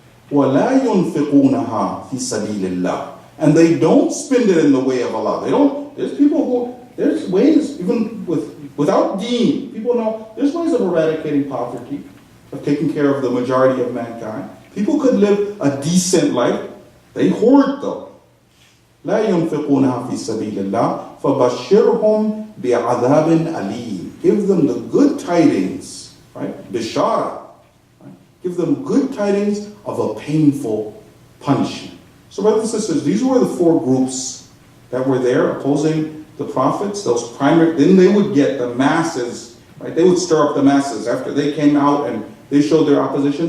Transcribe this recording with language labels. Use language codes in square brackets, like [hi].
[ar] وَلَا يُنْفِقُونَهَا فِي سَبِيلِ اللَّهِ. [en] And they don't spend it in the way of Allah. There's people who, there's ways, even without deen, people know, there's ways of eradicating poverty, of taking care of the majority of mankind. People could live a decent life. They hoard though. [ar] لا ينفقونها في سبيل الله فبشرهم بعذاب أليم. [en] Give them the good tidings, right? Bishara. Right? Give them good tidings of a painful punishment. So brothers and sisters, these were the four groups that were there opposing the prophets. Those primary, then they would get the masses, right? They would stir up the masses after they came out and they showed their opposition.